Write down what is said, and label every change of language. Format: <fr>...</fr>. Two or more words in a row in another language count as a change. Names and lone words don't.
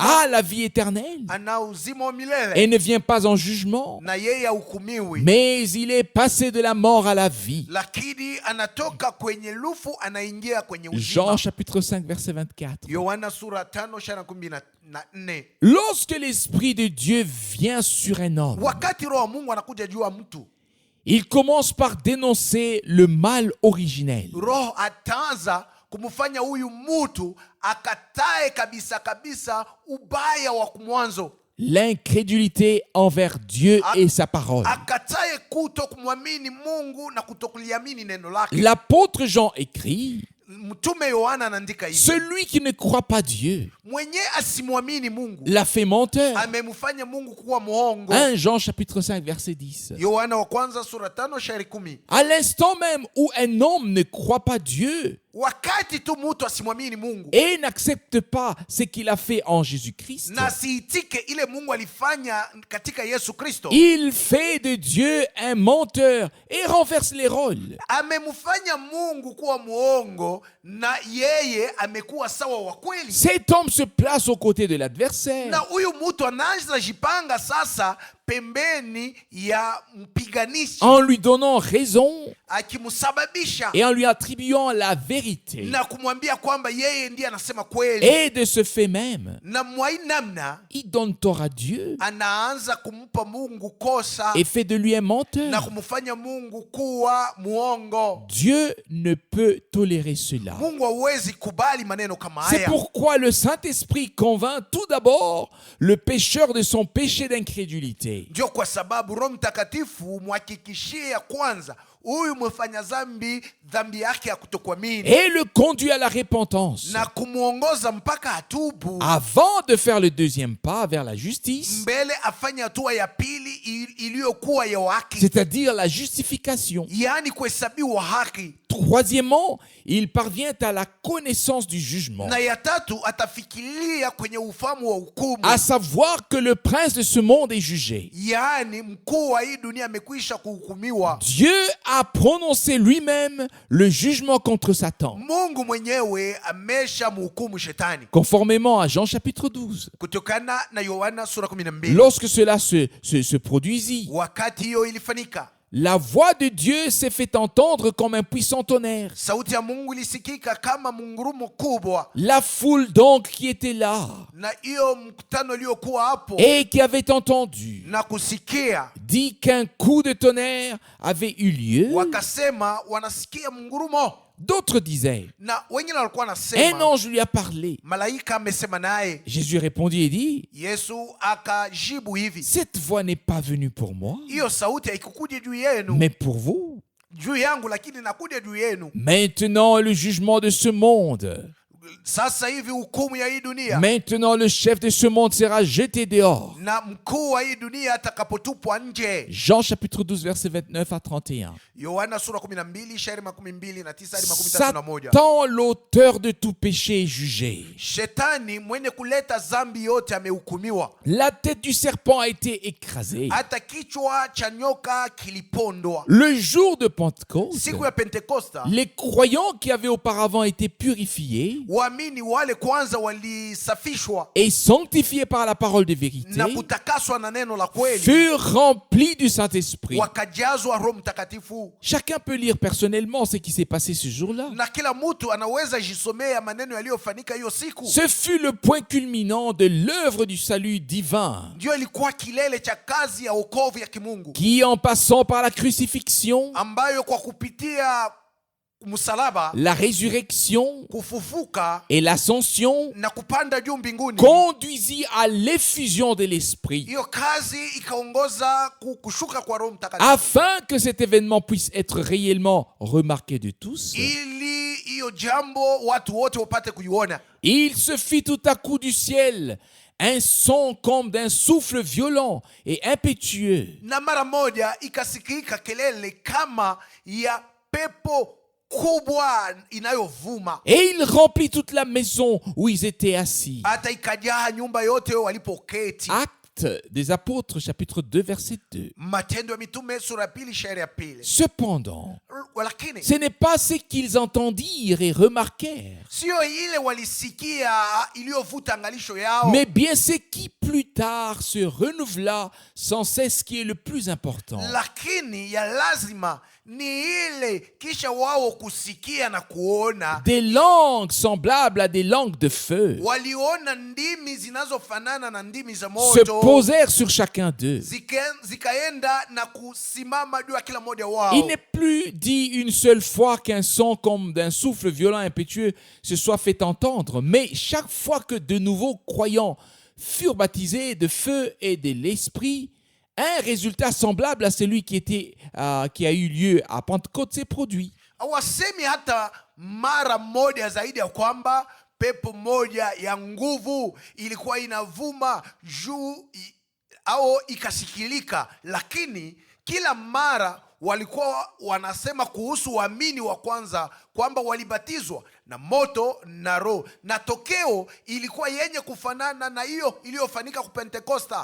<fr>a la vie éternelle</fr> <sw>ana uzima wa milele,</sw> <fr>et ne vient pas en jugement,</fr> <sw>na yeye hahukumiwi,</sw> <fr>mais il est passé de la mort à la vie.</fr> <sw>lakini anatoka kwenye lufu anaingia kwenye Jean uzima.</sw> <fr>chapitre 5, verset 24.</fr> <sw>Yohana sura 5:14.</sw> <fr>Lorsque l'Esprit de Dieu vient sur un homme,</fr> <sw>Wakati roho wa Mungu anakuja juu ya mtu,</sw> <fr>il commence par dénoncer le mal originel.</fr> <sw>roho ataanza kumfanya huyu mtu akatae kabisa kabisa ubaya wa mwanzo,</sw> <fr>L'incrédulité envers Dieu et sa parole.</fr> <sw>akatae kuto kumwamini Mungu na kutokuliamini neno lake.</sw> <fr>L'apôtre Jean écrit,</fr> <sw>Mtume Yohana anaandika hivi,</sw> <fr>celui qui ne croit pas Dieu</fr> <sw>mwenye asimwamini Mungu</sw> <fr>l'a fait menteur.</fr> <sw>amemfanya Mungu kuwa muongo.</sw> <fr>1 Jean chapitre 5 verset 10.</fr> <sw>Yohana wa kwanza sura 5:10.</sw> <fr>À l'instant même où un homme ne croit pas Dieu</fr> <sw>Wakati tu mtu asimwamini Mungu</sw> <fr>et n'accepte pas ce qu'il a fait en Jésus-Christ,</fr> <sw>na siitike ile Mungu alifanya katika Yesu Kristo,</sw> <fr>il fait de Dieu un menteur et renverse les rôles.</fr> <sw>amemfanya Mungu kuwa muongo na yeye amekuwa sawa wa kweli.</sw> <fr>Cet homme se place aux côtés de l'adversaire</fr> <sw>Na huyu mtu anaanza jipanga sasa pembeni ya mpiganishi,</sw> <fr>en lui donnant raison</fr> <sw>akimsababisha</sw> <fr>et en lui attribuant la vérité.</fr> <sw>na kumwambia kwamba yeye ndiye anasema kweli,</sw> <fr>Et de ce fait même,</fr> <sw>na mwai namna</sw> <fr>il donne tort à Dieu</fr> <sw>anaanza kumpa Mungu kosa</sw> <fr>et fait de lui un</fr> <sw>na</sw> <fr>menteur.</fr> <sw>kumfanya Mungu kuwa muongo.</sw> <fr>Dieu ne peut tolérer cela.</fr> <sw>Mungu hawezi kubali maneno kama</sw> <fr>C'est</fr> <sw>haya.</sw> <fr>pourquoi le Saint-Esprit convainc tout d'abord le pécheur de son péché d'incrédulité.</fr> <sw>Ndio kwa sababu Roho Mtakatifu muhakikishie ya kwanza huyu mfanya dhambi yake ya kutokuamini</sw> <fr>Et le conduit à la repentance</fr> <sw>na kumuongoza mpaka atubu,</sw> <fr>avant de faire le deuxième pas vers la justice,</fr> <sw>mbele afanye hatua ya pili iliyokuwa ya haki,</sw> <fr>c'est-à-dire la justification.</fr> <sw>yaani kuhesabiwa haki,</sw> <fr>Troisièmement, il parvient à la connaissance du jugement,</fr> <sw>na ya tatu atafikiria kwenye ufahamu wa hukumu,</sw> <fr>à savoir que le prince de ce monde est jugé.</fr> <sw>yaani mkuu wa hii dunia amekwisha kuhukumiwa.</sw> <fr>Dieu a prononcé lui-même le jugement contre Satan,</fr> <sw>Mungu mwenyewe amesha mhukumu shetani,</sw> <fr>conformément à Jean chapitre 12.</fr> <sw>kutokana na Yohana sura 12.</sw> <fr>Lorsque cela se produisit,</fr> <sw>Wakati hiyo ilifanyika,</sw> <fr>la voix de Dieu s'est fait entendre comme un puissant tonnerre.</fr> <sw>sauti ya Mungu ilisikika kama mungurumo kubwa,</sw> <fr>La foule donc qui était là</fr> <sw>na hiyo mkutano iliyokuwa hapo</sw> <fr>et qui avait entendu</fr> <sw>na kusikia</sw> <fr>dit qu'un coup de tonnerre avait eu lieu.</fr> <sw>wakasema wanasikia mungurumo,</sw> <fr>D'autres disaient,</fr> <sw>na wengine walikuwa</sw> <fr>un</fr> <sw>wanasema</sw> <fr>ange lui a parlé.</fr> <sw>malaika amesema naye.</sw> <fr>Jésus répondit et dit,</fr> <sw>Yesu akajibu hivi,</sw> <fr>cette voix n'est pas venue pour moi,</fr> <sw>hiyo sauti haikukuja juu yenu,</sw> <fr>mais pour vous.</fr> <sw>juu yangu, lakini nakuja juu yenu.</sw> <fr>Maintenant, le jugement de ce monde</fr> <sw>Sasa hivi hukumu ya hii dunia</sw> <fr>Maintenant, le chef de ce monde sera jeté dehors.</fr> <sw>na mkuu wa hii dunia atakapotupwa nje.</sw> <fr>Jean chapitre 12, verset 29 à 31.</fr> <sw>Yohana sura 12 shairi 29 hadi 31.</sw> <fr>Satan, l'auteur de tout péché, est jugé.</fr> <sw>Shetani mwenye kuleta dhambi yote amehukumiwa.</sw> <fr>La tête du serpent a été écrasée.</fr> <sw>Hata kichwa cha nyoka kilipondwa.</sw> <fr>Le jour de Pentecôte,</fr> <sw>Siku ya Pentekosta,</sw> <fr>les croyants qui avaient auparavant été purifiés</fr> <sw>waamini wale kwanza walisafishwa</sw> <fr>et sanctifiés par la parole de vérité</fr> <sw>na kutakaswa na neno la kweli,</sw> <fr>furent remplis du Saint-Esprit.</fr> <sw>wakajazwa Roho Mtakatifu.</sw> <fr>Chacun peut lire personnellement ce qui s'est passé ce jour-là.</fr> <sw>Na kila mtu anaweza jisomea maneno yaliyofanyika hiyo siku.</sw> <fr>Ce fut le point culminant de l'œuvre du salut divin</fr> <sw>Ndio ilikuwa kilele cha kazi ya wokovu ya kimungu,</sw> <fr>qui, en passant par la crucifixion,</fr> <sw>ambayo kwa kupitia msalaba,</sw> <fr>la résurrection</fr> <sw>kufufuka</sw> <fr>et l'ascension,</fr> <sw>na kupanda juu mbinguni,</sw> <fr>conduisit à l'effusion de l'Esprit,</fr> <sw>hiyo kazi ikaongoza kushuka kwa Roho Mtakatifu,</sw> <fr>afin que cet événement puisse être réellement remarqué de tous.</fr> <sw>ili hiyo jambo watu wote wapate kuiona.</sw> <fr>Il se fit tout à coup du ciel un son comme d'un souffle violent et impétueux,</fr> <sw>Na mara moja ikasikika kelele kama ya pepo kubwa inayovuma,</sw> <fr>et il remplit toute la maison où ils étaient assis.</fr> <sw>hata ikajaa nyumba yote walipoketi.</sw> <fr>Actes des apôtres, chapitre 2, verset 2.</fr> <sw>Matendo ya Mitume sura ya pili shairi ya pili.</sw> <fr>Cependant,</fr> <sw>Lakini</sw> <fr>ce n'est pas ce qu'ils entendirent et remarquèrent,</fr> <sw>sio ile walisikia iliyovuta angalisho yao,</sw> <fr>mais bien ce qui plus tard se renouvela sans cesse, qui est le plus important.</fr> <sw>lakini ya lazima ni ile kisha wao kusikia na kuona,</sw> <fr>Des langues semblables à des langues de feu</fr> <sw>waliona ndimi zinazofanana na ndimi za</sw> <fr>se</fr> <sw>moto</sw> <fr>posèrent sur chacun d'eux.</fr> <sw>zikaenda na kusimama juu ya kila mmoja wao.</sw> <fr>Il n'est plus dit une seule fois qu'un son comme d'un souffle violent impétueux se soit fait entendre, mais chaque fois que de nouveaux croyants furent baptisés de feu et de l'esprit, un résultat semblable à celui qui a eu lieu à Pentecôte s'est produit.</fr> <sw>Hawasemi hata mara moja zaidi ya kwamba pepo moja ya nguvu ilikuwa inavuma juu au ikasikilika, lakini kila mara walikuwa wanasema kuhusu waamini wa kwanza kwamba walibatizwa na moto na Roho, na tokeo ilikuwa yenye kufanana na hiyo iliyofanyika ku Pentekosta.</sw>